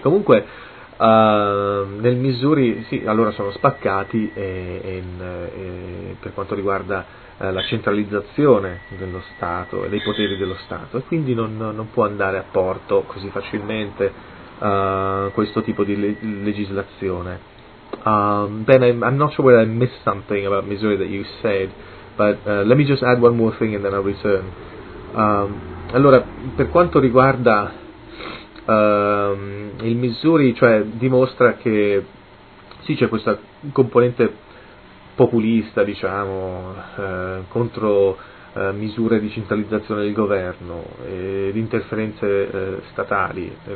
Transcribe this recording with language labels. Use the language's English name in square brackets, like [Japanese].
[Italian] Comunque nel Missouri sì, allora sono spaccati e per quanto riguarda la centralizzazione dello Stato e dei poteri dello Stato, e quindi non può andare a porto così facilmente questo tipo di legislazione. [English] Ben, I'm not sure whether I missed something about Missouri that you said, but let me just add one more thing and then I'll return. [Italian] Allora, per quanto riguarda il Missouri, cioè dimostra che sì, c'è questa componente populista, diciamo, contro misure di centralizzazione del governo e di interferenze statali